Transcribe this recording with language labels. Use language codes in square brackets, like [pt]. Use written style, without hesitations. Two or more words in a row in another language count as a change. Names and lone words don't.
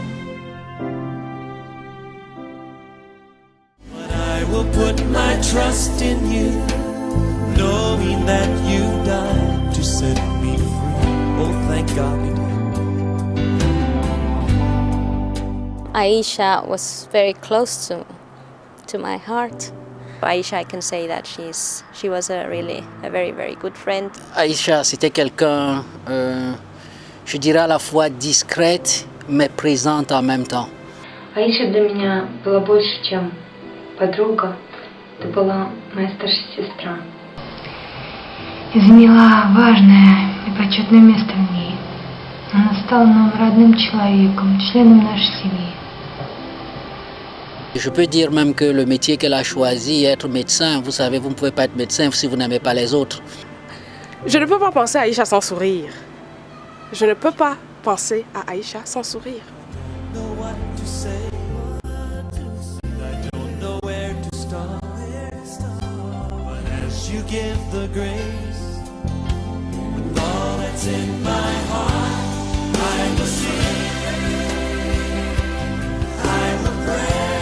[en] But I will put my trust in you, knowing that you died to set me free. Oh, thank God you did. Aisha was very close to my heart. Aisha, I can say that she was a very, very good friend. [fr] Aisha, c'était quelqu'un, je dirais à la fois discrète, mais présente en même temps. [ru] Аиша для меня была больше, чем подруга. Это была моя старшая сестра. И заняла важное и почетное место в ней. Она стала нам родным человеком, членом нашей семьи. [fr] Je peux dire même que le métier qu'elle a choisi, être médecin, vous savez, vous ne pouvez pas être médecin si vous n'aimez pas les autres. Je ne peux pas penser à Aisha sans sourire. Je ne peux pas penser à Aisha sans sourire. [en] Know what to say, I don't know where to start. But as you give the grace, with all that's in my heart, I will sing, I will pray.